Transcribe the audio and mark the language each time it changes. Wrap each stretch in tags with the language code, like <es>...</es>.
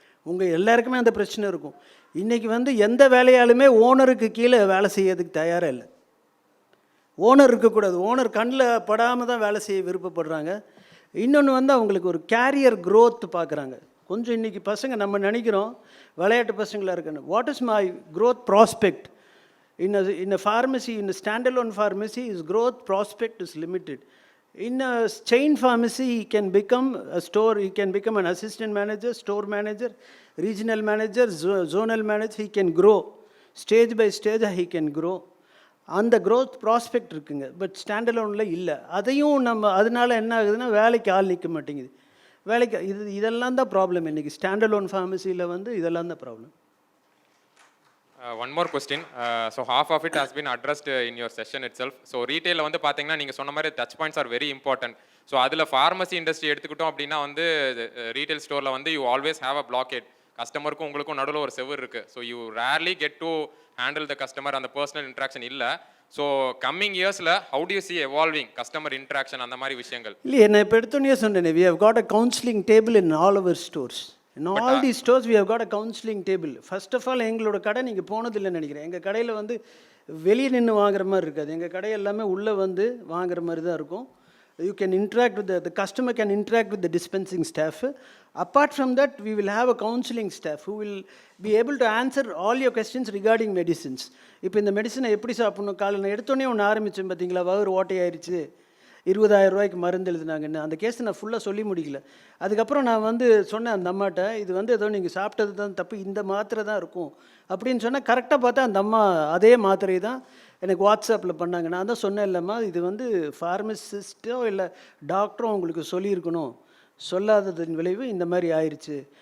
<ta>உங்கள் எல்லாருக்குமே அந்த பிரச்சனை இருக்கும். இன்றைக்கி வந்து எந்த வேலையாலுமே ஓனருக்கு கீழே வேலை செய்யறதுக்கு தயாராக இல்லை. ஓனர் இருக்கக்கூடாது, ஓனர் கண்ணில் படாமல் தான் வேலை செய்ய விருப்பப்படுறாங்க. இன்னொன்று வந்து அவங்களுக்கு ஒரு கேரியர் க்ரோத் பார்க்குறாங்க. கொஞ்சம் இன்றைக்கி பசங்க நம்ம நினைக்கிறோம் விளையாட்டு பசங்களாக இருக்குன்னு.</ta> <en>What is my growth prospect in a pharmacy, in a standalone pharmacy, his growth prospect is limited. In a chain pharmacy, he can become a store, he can become an assistant manager, store manager, regional manager, zonal manager. He can grow stage by stage, he can grow.</en> <ta>அந்த growth prospect இருக்குங்க. But ஸ்டாண்டலோனில் இல்லை. அதையும் நம்ம அதனால் என்ன ஆகுதுன்னா, வேலைக்கு ஆள் நிற்க மாட்டேங்குது. இதெல்லாம் தான் ப்ராப்ளம். இன்றைக்கி ஸ்டாண்டலோன் ஃபார்மசியில் வந்து இதெல்லாம் தான் problem.</ta> <en>One more question. So half of it has been addressed in your session itself.</en> <ta>So retail வந்து பார்த்தீங்கன்னா நீங்கள் சொன்ன மாதிரி</ta> <en>Touch points are very important.</en> <ta>So அதில் ஃபார்மசி இண்டஸ்ட்ரி எடுத்துக்கிட்டோம் அப்படின்னா வந்து ரீட்டைல் ஸ்டோரில் வந்து</ta> <en>You always have a placard.</en> <ta>கஸ்டமருக்கும் உங்களுக்கும் நடுவில் ஒரு செவர் இருக்குது. So</ta> <en>you rarely get to handle the customer,</en> <ta>அந்த பர்சனல் இன்ட்ராக்ஷன் இல்லை.</ta> <en>so coming இயர்ஸில் how do you see evolving customer interaction</en> <ta>அந்த மாதிரி விஷயங்கள்? இல்லை, என்ன இப்போ எடுத்தோன்னே சொன்னேன்,</ta> <en>we have got a counseling table in all our stores. In all these stores we have got a counseling table. First of all,</en> <ta>எங்களோட கடை நீங்கள் போனதில்லைன்னு நினைக்கிறேன். எங்கள் கடையில் வந்து வெளியே நின்று வாங்குற மாதிரி இருக்காது. எங்கள் கடை எல்லாமே உள்ளே வந்து வாங்குற மாதிரி தான் இருக்கும்.</ta> <en>You can interact with the customer can interact with the dispensing staff. Apart from that, we will have a counseling staff who will be able to answer all your questions regarding medicines.</en> <ta>இப்போ இந்த மெடிசனை எப்படி சாப்பிடணும், காலையில் எடுத்தோடனே ஒன்று ஆரம்பித்தேன் பார்த்தீங்களா, வயிறு ஓட்டையாயிருச்சு, 20,000 ரூபாய்க்கு மருந்து எழுதினாங்கன்னு. அந்த கேஸ் நான் ஃபுல்லாக சொல்லி முடிக்கல. அதுக்கப்புறம் நான் வந்து சொன்னேன் அந்த அம்மாட்ட, இது வந்து ஏதோ நீங்கள் சாப்பிட்டது தான் தப்பு, இந்த மாத்திரை தான் இருக்கும் அப்படின்னு சொன்னால், கரெக்டாக பார்த்தா அந்த அம்மா அதே மாத்திரை தான் எனக்கு வாட்ஸ்அப்பில் பண்ணாங்க. நான் தான் சொன்னேன், இல்லைம்மா இது வந்து ஃபார்மசிஸ்ட்டோ இல்லை டாக்டரோ உங்களுக்கு சொல்லியிருக்கணும், சொல்லாததன் விளைவு இந்த மாதிரி ஆயிடுச்சு.</ta>